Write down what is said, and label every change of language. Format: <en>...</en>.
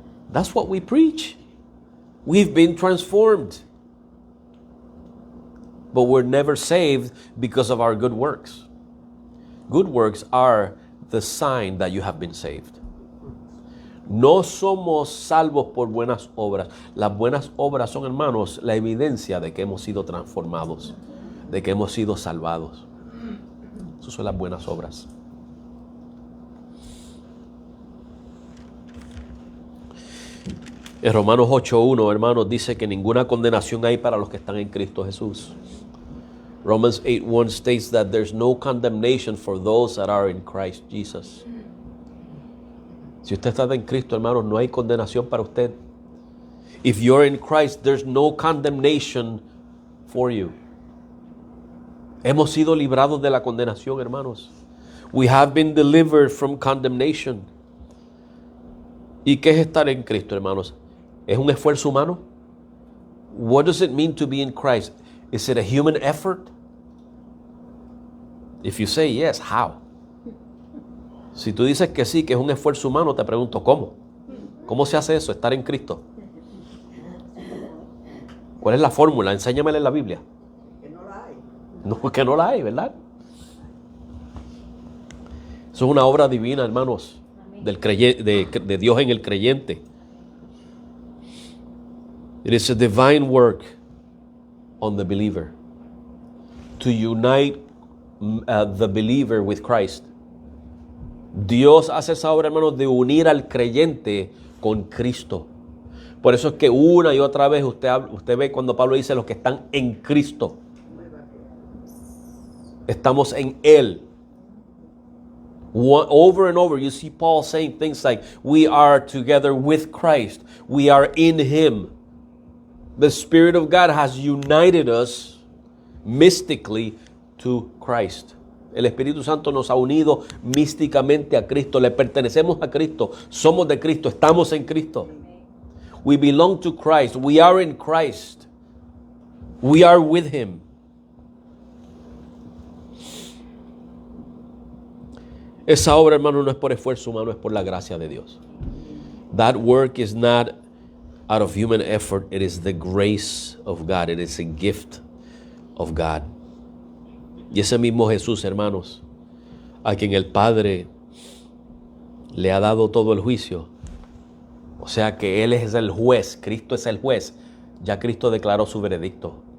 <en>That's what we preach. We've been transformed. but we're never saved because of our good works. Good works are the sign that you have been saved.</en> <es>No somos salvos por buenas obras. Las buenas obras son, hermanos, la evidencia de que hemos sido transformados, de que hemos sido salvados. Esas son las buenas obras. En Romanos 8:1, hermanos, dice que ninguna condenación hay para los que están en Cristo Jesús.</es> <en>Romans 8:1 states that there's no condemnation for those that are in Christ Jesus.</en> <es>Si usted está en Cristo, hermanos, no hay condenación para usted.</es> <en>If you're in Christ, there's no condemnation for you.</en> <es>Hemos sido librados de la condenación, hermanos.</es> <en>We have been delivered from condemnation.</en> <es>¿Y qué es estar en Cristo, hermanos? ¿Es un esfuerzo humano?</es> <en>What does it mean to be in Christ? Is it a human effort? If you say yes, how?</en> <es>Si tú dices que sí, que es un esfuerzo humano, te pregunto, ¿cómo? ¿Cómo se hace eso, estar en Cristo? ¿Cuál es la fórmula? Enséñamela en la Biblia. Que no la hay. No, que no la hay, ¿verdad? Eso es una obra divina, hermanos, de Dios en el creyente.</es> <en>It is a divine work on the believer to unite the believer with Christ.</en> <es>Dios hace esa obra, hermanos, de unir al creyente con Cristo. Por eso es que una y otra vez usted ve cuando Pablo dice los que están en Cristo. Estamos en Él.</es> <en>Over and over you see Paul saying things like, we are together with Christ. We are in Him. The Spirit of God has united us mystically to Christ.</en> <es>El Espíritu Santo nos ha unido místicamente a Cristo. Le pertenecemos a Cristo. Somos de Cristo. Estamos en Cristo.</es> <en>We belong to Christ. We are in Christ. We are with Him.</en> <es>Esa obra, hermano, no es por esfuerzo humano, es por la gracia de Dios.</es> <en>That work is not out of human effort. It is the grace of God. It is a gift of God.</en> <es>Y ese mismo Jesús, hermanos, a quien el Padre le ha dado todo el juicio, o sea que Él es el juez, Cristo es el juez, ya Cristo declaró su veredicto.</es>